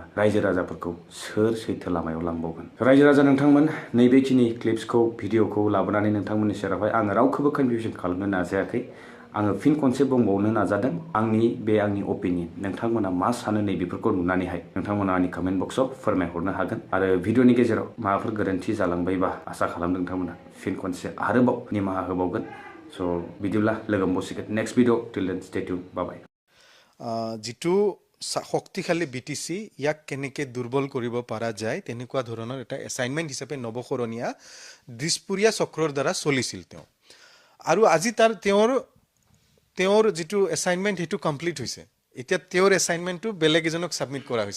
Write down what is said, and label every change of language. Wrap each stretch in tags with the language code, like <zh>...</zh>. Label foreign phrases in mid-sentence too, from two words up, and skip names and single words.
<brx>रायजो राजाफोरखौ सोर सैथो लामायाव लांबावगोन रायजो राजा नोंथांमोन नैबेखिनि क्लिप्सखौ भिडिअखौ लाबोनानै नोंथांमोननि सेरावहाय आङो रावखौबो कनफिउसन खालामनो नाजायाखै आङो फिन खनसे बुंबावनो नाजादों आंनि अपिनियन नोंथांमोना मा सानो नैबेफोरखौ नुनानैहाय नोंथांमोना आंनि</brx> <en>comment box</en> <brx>फोरमायहरनो हागोन आरो भिडिअनि गेजेराव माबाफोर गोरोन्थि जालांबायबा आसा खालामदों नोंथांमोना फिन खनसे आरोबाव निमाहा होबावगोन स' बिदिब्ला लोगो मोनसिगोन</brx> <en>next video till then stay tune bye</en> <as>जिटु শক্তিশালী BTC ইয়াক কেনেকৈ দুৰ্বল কৰিব পৰা যায় তেনেকুৱা ধৰণৰ এটা এছাইনমেণ্ট হিচাপে নৱখৰণীয়া দিছপুৰীয়া চক্ৰৰ দ্বাৰা চলিছিল তেওঁ আৰু আজি তেওঁৰ যিটো এছাইনমেণ্ট সেইটো কমপ্লিট হৈছে এতিয়া তেওঁৰ এছাইনমেণ্টটো বেলেগ এজনক ছাবমিট কৰা হৈছে</as>